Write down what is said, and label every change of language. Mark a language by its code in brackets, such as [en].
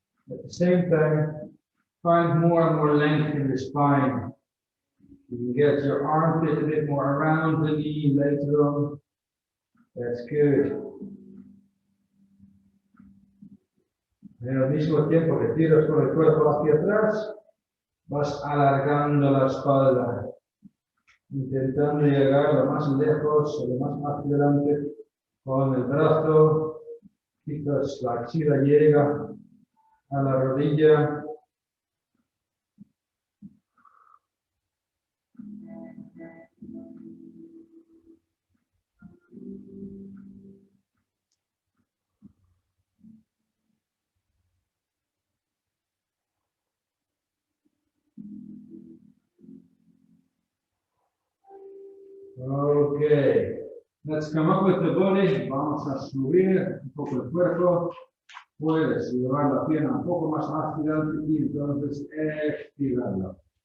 [en] At the same time, find more and more length in the spine. You can get your armpit a bit more around the knee later on. That's good. [es] En el mismo tiempo que tiras con el cuerpo hacia atrás, vas alargando la espalda, intentando llegar lo más lejos, lo más hacia adelante con el brazo. Quizás la axila llega a la rodilla. [en] Okay, let's come up with the body. [es] Vamos a subir un poco el cuerpo. Puedes llevar la pierna un poco más hacia adelante y entonces estirarla.